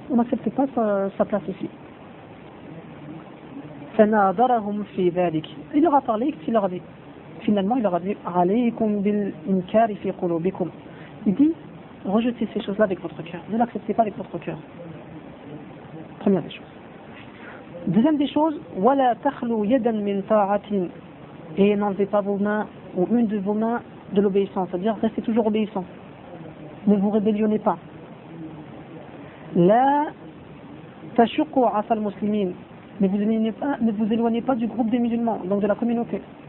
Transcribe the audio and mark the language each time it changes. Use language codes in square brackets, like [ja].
[fr] On n'accepte pas sa place ici. [ar] فَنَادَرَهُمْ فِي ذَلِكِ. [fr] Il leur a parlé, il leur a dit. Finalement, il leur a dit [ar] عَلَيْكُمْ بِالْإِنْكَارِ فِي قُلُوبِكُمْ. [fr] Il dit, rejetez ces choses-là avec votre cœur. Ne l'acceptez pas avec votre cœur. Première des choses. Deuxième des choses, [ar] وَلَا تَخْلُوا يَدًا مِنْ طَاعَةٍ. [fr] Et n'enlevez pas vos mains ou une de vos mains de l'obéissance. C'est-à-dire, restez toujours obéissant. Ne vous rébellionnez pas. [ar] لَا تَشُقُوا عَصَى الْمُسْلِمِينَ. [fr] Ne vous éloignez pas du groupe des musulmans, donc de la communauté.